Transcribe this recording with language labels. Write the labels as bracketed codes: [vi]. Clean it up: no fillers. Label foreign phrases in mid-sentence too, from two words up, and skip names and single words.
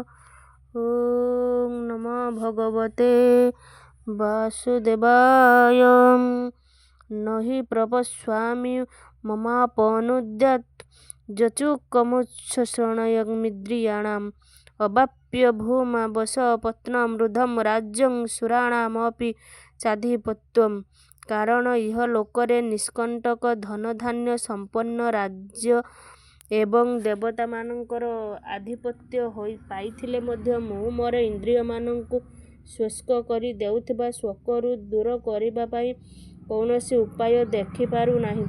[sa] ओम नमो भगवते वासुदेवाय। नहि प्रपस्वामि ममापनुद्यात् जचुकमुच्छ्रणयमिन्द्रियाणाम् अवाप्य भूमा वस पत्नमृधम राज्यं सुराणामपि चाधिपत्यम। [or] କାରଣ ଇହ ଲୋକରେ ନିଷ୍କଣ୍ଟକ ଧନଧାନ୍ୟ ସମ୍ପନ୍ନ ରାଜ୍ୟ ଏବଂ ଦେବତାମାନଙ୍କର ଆଧିପତ୍ୟ ପାଇଥିଲେ ମଧ୍ୟ ମୁଁ ମୋର ଇନ୍ଦ୍ରିୟମାନଙ୍କୁ ଶୁଷ୍କ କରି ଦେଉଥିବା ଶୋକରୁ ଦୂର କରିବା ପାଇଁ କୌଣସି ଉପାୟ ଦେଖିପାରୁ ନାହିଁ।